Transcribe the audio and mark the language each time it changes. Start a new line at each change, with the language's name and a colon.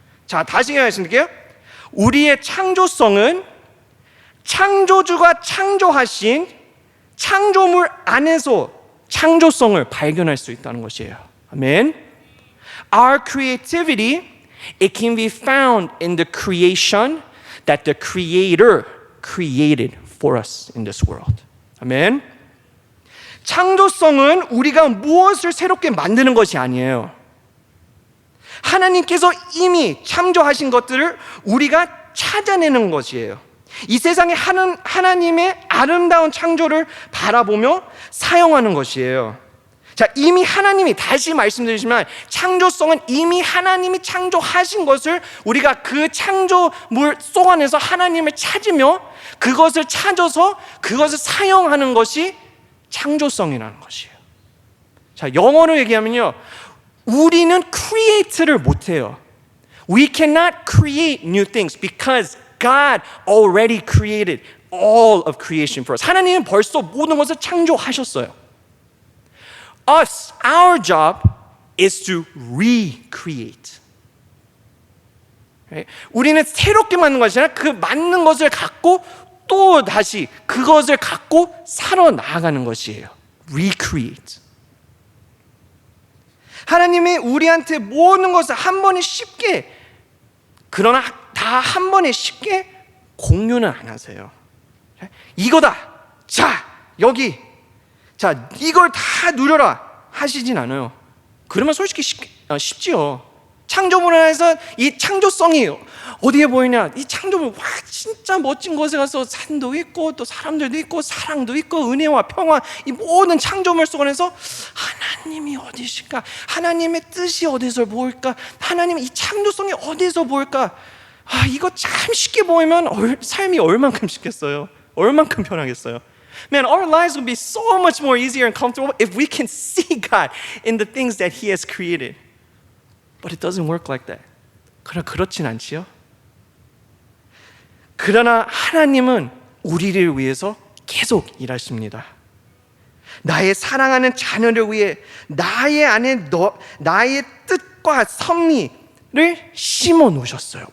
Korean: 자, 다시 말씀드릴게요. 우리의 창조성은 창조주가 창조하신 창조물 안에서 창조성을 발견할 수 있다는 것이에요. 아멘.
English: Our creativity, it can be found in the creation that the Creator created for us in this world.
Korean: 아멘. 창조성은 우리가 무엇을 새롭게 만드는 것이 아니에요. 하나님께서 이미 창조하신 것들을 우리가 찾아내는 것이에요. 이 세상에 하나님의 아름다운 창조를 바라보며 사용하는 것이에요. 자, 이미 하나님이, 다시 말씀드리지만 창조성은 이미 하나님이 창조하신 것을 우리가 그 창조물 속 안에서 하나님을 찾으며 그것을 찾아서 그것을 사용하는 것이 창조성이라는 것이에요. 자, 영어로 얘기하면요, 우리는 create를 못해요.
English: We cannot create new things because God already created all of creation for us.
Korean: 하나님은 벌써 모든 것을 창조하셨어요.
English: Our job is to recreate. Right?
Korean: 우리는 새롭게 만든 것이 아니라 그 만든 것을 갖고 또 다시 그것을 갖고 살아 나아가는 것이에요.
English: Recreate.
Korean: 하나님이 우리한테 모든 것을 한 번에 쉽게, 그러나 다 한 번에 쉽게 공유는 안 하세요. 이거다. 자, 여기. 자, 이걸 다 누려라 하시진 않아요. 그러면 솔직히 쉽지요. 창조물 안에서 이 창조성이 어디에 보이냐? 이 창조물, 와, 진짜 멋진 곳에 가서 산도 있고 또 사람들도 있고 사랑도 있고 은혜와 평화, 이 모든 창조물 속에서 하나님이 어디실까? 하나님의 뜻이 어디서 보일까? 하나님의 이 창조성이 어디서 보일까? 아, 이거 참 쉽게 보이면 삶이 얼만큼 쉽겠어요? 얼만큼 편하겠어요?
English: Man, our lives would be so much more easier and comfortable if we can see God in the things that He has created. But it doesn't work like that.
Korean: 그러나 그렇진 않지요. 그러나 하나님은 우리를 위해서 계속 일하십니다. 나의 사랑하는 자녀를 위해 나의 안에 나의 뜻과 섭리를 심어 놓으셨어요.